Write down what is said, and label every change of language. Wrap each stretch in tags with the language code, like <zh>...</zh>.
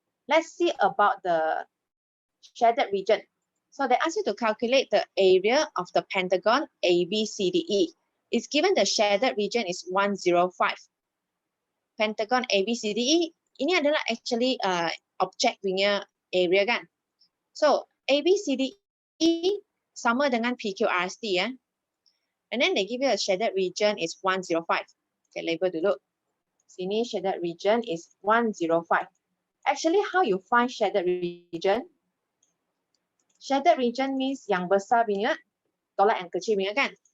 <en>Let's see about the shaded region. So they ask you to calculate the area of the pentagon ABCDE. It's given the shaded region is 105.</en> <ms>Pentagon ABCDE, ini adalah actually object punya area kan. So ABCDE sama dengan PQRST ya.</ms> <en>And then they give you a shaded region is 105. Okay, label dulu. Sini shaded region is 105. Actually, how you find shaded region?</en> <ms>Shaded region means yang besar punya tolak yang kecil punya kan?</ms>